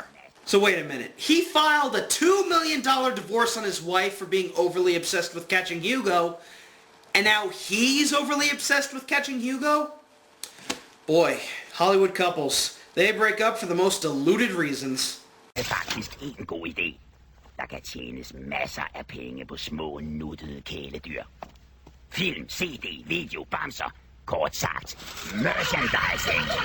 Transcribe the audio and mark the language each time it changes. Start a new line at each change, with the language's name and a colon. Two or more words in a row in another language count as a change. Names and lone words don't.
English: So wait a minute, he filed a $2 million divorce on his wife for being overly obsessed with catching Hugo, and now he's overly obsessed with catching Hugo? Boy, Hollywood couples, they break up for the most deluded reasons.
Danish: Det er faktisk en god idé. Der kan tjenes masser af penge på små, nuttede kæledyr. Film, CD, video, bamser. Kort sagt, merchandising.